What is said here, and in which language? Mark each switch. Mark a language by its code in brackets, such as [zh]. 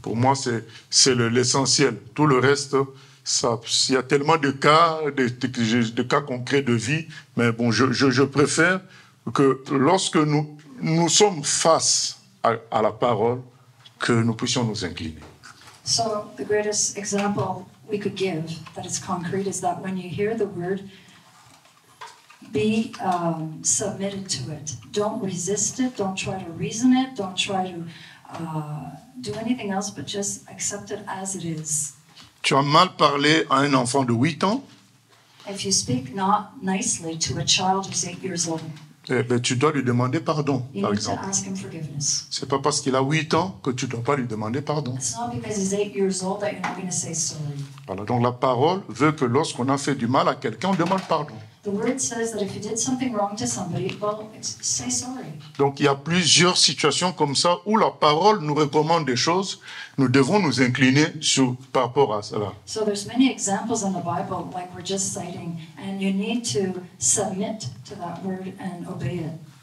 [fr] Pour moi, c'est l'essentiel. Tout le reste, il y a tellement de cas, de cas concrets de vie, mais bon, je préfère que lorsque nous sommes face à la parole, que nous puissions nous incliner. [en] So the greatest example we could give that is concrete is that when you hear the word, be submitted to it. Don't resist it. Don't try to reason it. Don't try to do anything else, but just accept it as it is. [fr] Tu as mal parlé à un enfant de 8 ans, [en] If you speak not nicely to a child who's 8 years old, [fr] eh bien, tu dois lui demander pardon, [en] you [fr] par [en] need to [fr] exemple. [en] ask him forgiveness. [fr] C'est pas parce qu'il a 8 ans que tu ne dois pas lui demander pardon. [en] It's not because he's 8 years old that you're not going to say sorry. [fr] Voilà, donc la parole veut que lorsqu'on a fait du mal à quelqu'un, on demande pardon. [en] The word says that if you did something wrong to somebody, well, say sorry. [fr] Donc il y a plusieurs situations comme ça où la parole nous recommande des choses, nous devons nous incliner par rapport à cela. [en] So there's many examples in the Bible, like we're just citing, and you need to submit to that word and obey it.